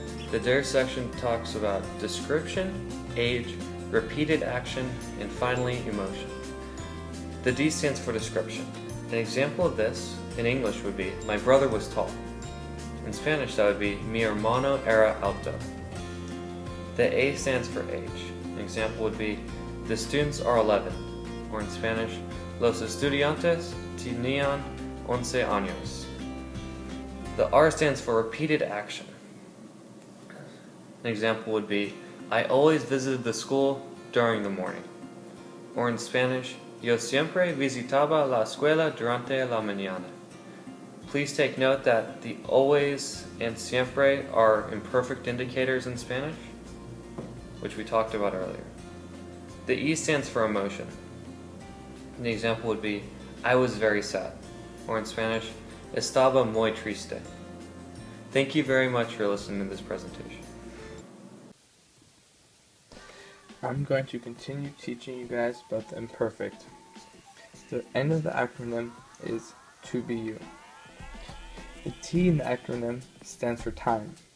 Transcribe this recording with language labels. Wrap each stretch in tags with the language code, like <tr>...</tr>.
<en>The Dare section talks about description, age, repeated action, and finally emotion. The D stands for description. An example of this in English would be, my brother was tall. In Spanish that would be,</en> <es>mi hermano era alto.</es> <en>The A stands for age. An example would be, the students are 11. Or in Spanish,</en> <es>los estudiantes tenían 11 años.</es> <en>The R stands for repeated action. An example would be, I always visited the school during the morning. Or in Spanish,</en> <es>yo siempre visitaba la escuela durante la mañana.</es> <en>Please take note that the always and siempre are imperfect indicators in Spanish, which we talked about earlier. The E stands for emotion. The example would be, I was very sad. Or in Spanish,</en> <es>estaba muy triste.</es> <en>Thank you very much for listening to this presentation. I'm going to continue teaching you guys about the imperfect. The end of the acronym is to be you. The T in the acronym stands for time.</en>